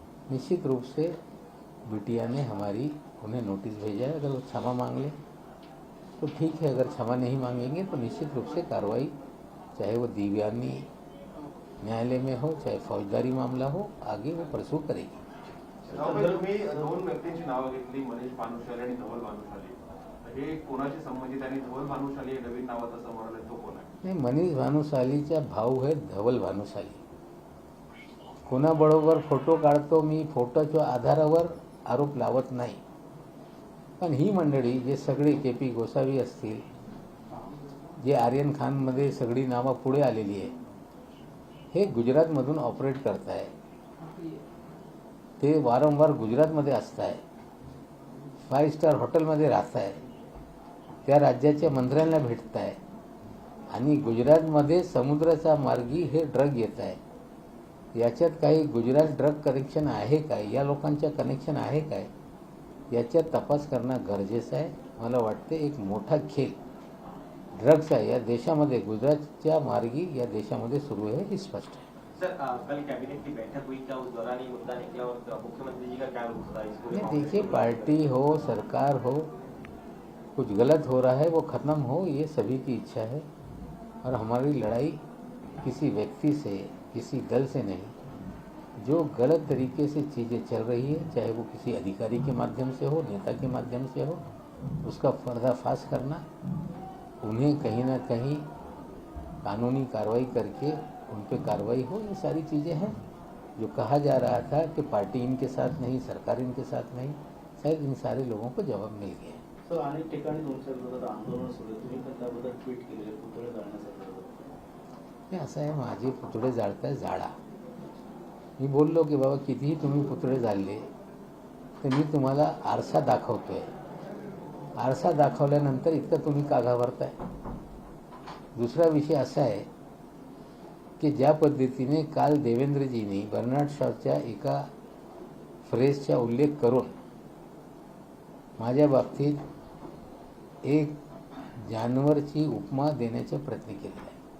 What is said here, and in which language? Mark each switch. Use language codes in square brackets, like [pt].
[hi] निश्चित रूप से बिटिया ने उन्हें नोटिस भेजा है. अगर वो क्षमा मांग ले तो ठीक है, अगर क्षमा नहीं मांगेंगे तो निश्चित रूप से कार्रवाई, चाहे वो दिव्यांनी न्यायालय में हो चाहे फौजदारी मामला हो, आगे वो परसू करेगी. [mr] तुम्ही दोन व्यक्तींची नावं घेतली, मनीष भानुशाली आणि धवल भानुशाली. हे कोणाशी संबंधित आणि धवल भानुशाली हे नवीन नाव आता समोर आलं, तो कोण आहे? नाही, मनीष भानुशालीचा भाऊ आहे धवल भानुशाली. कोणाबरोबर फोटो काढतो मी, फोटोच्या आधारावर आरोप लावत नाही. पण ही मंडळी जे सगळे KP गोसावी असतील, जे आर्यन खानमध्ये सगळी नावं पुढे आलेली आहे, हे गुजरातमधून ऑपरेट करत आहे. ते वारंवार गुजरातमध्ये असत आहे, 5 स्टार हॉटेलमध्ये राहत आहे, त्या राज्याच्या मंत्र्यांना भेटत आहे आणि गुजरातमध्ये समुद्राचा मार्गी हे ड्रग येत आहे. याच्यात काही गुजरात ड्रग कनेक्शन आहे काय, या लोकांच्या कनेक्शन आहे काय, याच्यात तपास करणं गरजेचं आहे. मला वाटते एक मोठा खेळ ड्रग्सचा या देशामध्ये, गुजरातच्या मार्गी या देशामध्ये सुरू आहे, हे स्पष्ट आहे. [hi] सर, कल कैबिनेट की बैठक हुई, क्या उस दौरान ये मुद्दा निकला और मुख्यमंत्री जी का क्या रुख था इस पूरे मामले देखिए, में? पार्टी हो, सरकार हो, कुछ गलत हो रहा है वो ख़त्म हो, ये सभी की इच्छा है. और हमारी लड़ाई किसी व्यक्ति से, किसी दल से नहीं. जो गलत तरीके से चीज़ें चल रही है, चाहे वो किसी अधिकारी के माध्यम से हो, नेता के माध्यम से हो, उसका पर्दाफाश करना, उन्हें कहीं ना कहीं कानूनी कार्रवाई करके उन पर कार्रवाई हो, ये सारी चीज़ें हैं. जो कहा जा रहा था कि पार्टी इनके साथ नहीं, सरकार इनके साथ नहीं, शायद इन सारे लोगों को जवाब मिल गया. [mr] सर, अनेक ठिकाणी तुमच्या विरोधात आंदोलन सुरू आहे, तुम्ही पण त्याबद्दल ट्विट केलेले पुतळे जाळण्यासाठी. हे असं आहे, माझे पुतळे जाळताय, जाळा. मी बोललो की बाबा कितीही तुम्ही पुतळे जाळले तर मी तुम्हाला आरसा दाखवतोय. आरसा दाखवल्यानंतर इतकं तुम्ही का घाबरताय. दुसरा विषय असा आहे की ज्या पद्धतीने काल देवेंद्रजींनी बर्नाड शॉच्या एका फ्रेजचा उल्लेख करून माझ्या बाबतीत एक जानवरची उपमा देण्याचा प्रयत्न केलेला आहे.